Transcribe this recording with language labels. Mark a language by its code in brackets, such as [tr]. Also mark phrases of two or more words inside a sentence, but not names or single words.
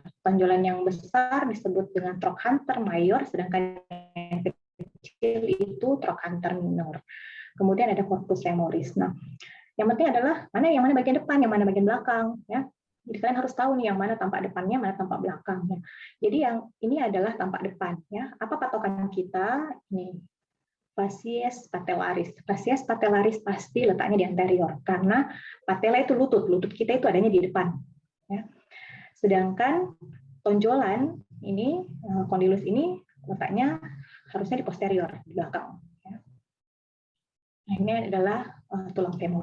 [id] Tonjolan yang besar disebut dengan [la] trochanter mayor, [id] sedangkan yang kecil itu [la] trochanter minor. [id] Kemudian ada [la] corpus femoris. [id] Nah, yang penting adalah yang mana bagian depan, yang mana bagian belakang, ya. Jadi kalian harus tahu nih yang mana tampak depannya, mana tampak belakangnya. Jadi yang ini adalah tampak depan, ya. Apa patokan kita? Ini [la] facies patellaris. Facies patellaris [id] pasti letaknya di anterior karena patella itu lutut kita itu adanya di depan, ya. Sedangkan tonjolan ini, kondilus ini letaknya harusnya di posterior, di belakang, ya. Nah, ini adalah tulang femur.